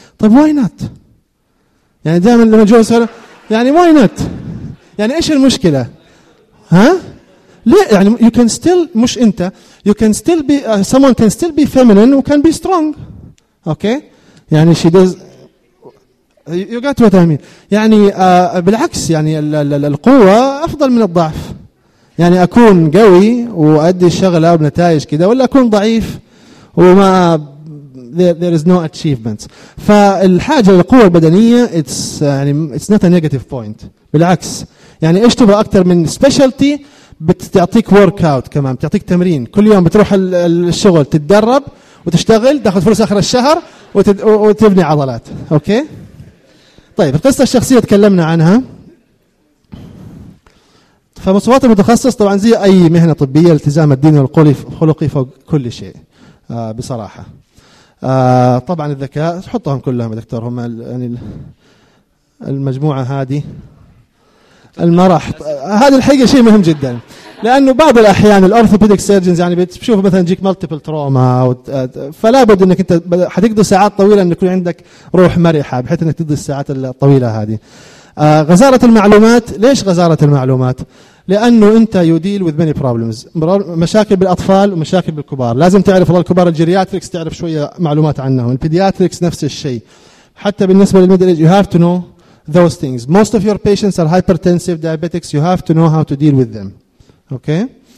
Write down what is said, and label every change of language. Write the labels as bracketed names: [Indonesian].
[English] طب why not, يعني دائما لما جوز يعني واي نوت, [Arabic] يعني ايش المشكلة؟ ها؟ ليه يعني [English] you can still [Arabic] مش انت [English] you can still be someone can still be feminine can be strong. Okay okay? يعني she does you got what I mean. [Arabic] يعني بالعكس يعني القوة افضل من الضعف. يعني اكون قوي وادي الشغلة بنتائج كده ولا اكون ضعيف وما [English] there is no achievements. [Arabic] فالحاجة للقوة البدنية [English] it's not a negative point. [Arabic] بالعكس يعني ايش تبغى اكثر من سبيشالتي؟ بتعطيك ورك اوت كمان, بتعطيك تمرين كل يوم, بتروح الشغل تتدرب وتشتغل تاخذ فلوس اخر الشهر وتبني عضلات. اوكي طيب القصه الشخصيه تكلمنا عنها. فمصوبات المتخصص طبعا زي اي مهنه طبيه التزام الدين والخلقي فوق كل شيء. بصراحه طبعا الذكاء تحطهم كلهم يا دكتور, هم يعني المجموعه هذه المرح هذا الحقيقة شيء مهم جدا, لأنه بعض الأحيان الأورثوبيديك سيرجنز يعني بتشوف مثلا جيك مالتيبل تروما, فلا بد أنك أنت حتقضي ساعات طويلة أن يكون عندك روح مرحة بحيث أنك تقضي الساعات الطويلة هذه. غزارة المعلومات, ليش غزارة المعلومات؟ لأنه أنت يديل [English] with many problems، [Arabic] مشاكل بالأطفال ومشاكل بالكبار. لازم تعرف والله الكبار الجيرياتريكس، تعرف شوية معلومات عنهم. البيدياتريكس نفس الشيء، حتى بالنسبة للميدل [English] age you have to know those things. Most of your patients are hypertensive diabetics. You have to know how to deal with them. Okay.